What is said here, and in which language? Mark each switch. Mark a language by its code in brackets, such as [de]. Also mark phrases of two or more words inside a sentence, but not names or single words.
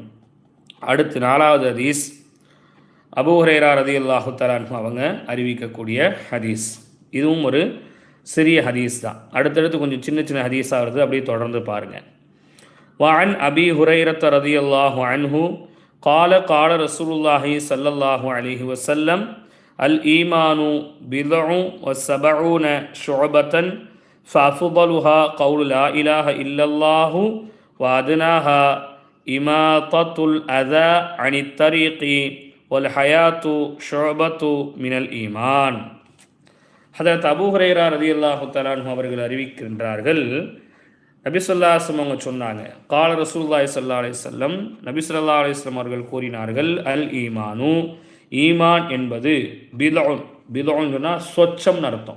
[ta] அடுத்து 4வது ஹதீஸ், அபூ ஹுரைரா [ar] رضي الله تعالى عنه [ta] அவங்க அறிவிக்கக்கூடிய ஹதீஸ். இதுவும் ஒரு சிறிய ஹதீஸ் தான். அடுத்தடுத்து கொஞ்சம் சின்ன சின்ன ஹதீஸாக வருது, அப்படியே தொடர்ந்து பாருங்கள். [ar] وعن أبي هريرة رضي الله عنه قال قال رسول الله صلى الله عليه وسلم الإيمان بضع وسبعون شعبة فأفضلها قول لا إله إلا الله وأدناها إماطة الأذى عن الطريق والحياة شعبة من الإيمان. [ta] ஹதரத் அபூ ஹுரைரா [ar] رضي الله تعالى عنه [ta] அவர்கள் அறிவிக்கின்றார்கள், நபி [ar] صلى الله عليه وسلم [ta] அவங்க சொன்னாங்க, [ar] قال رسول الله صلى الله عليه وسلم, [ta] நபி [ar] صلى الله عليه وسلم [ta] அவர்கள் கூறினார்கள், [ar] الإيمان, [ta] ஈமான் என்பது பிதஉன், பிதஉன் சொன்னால் சொச்சம்னு அர்த்தம்.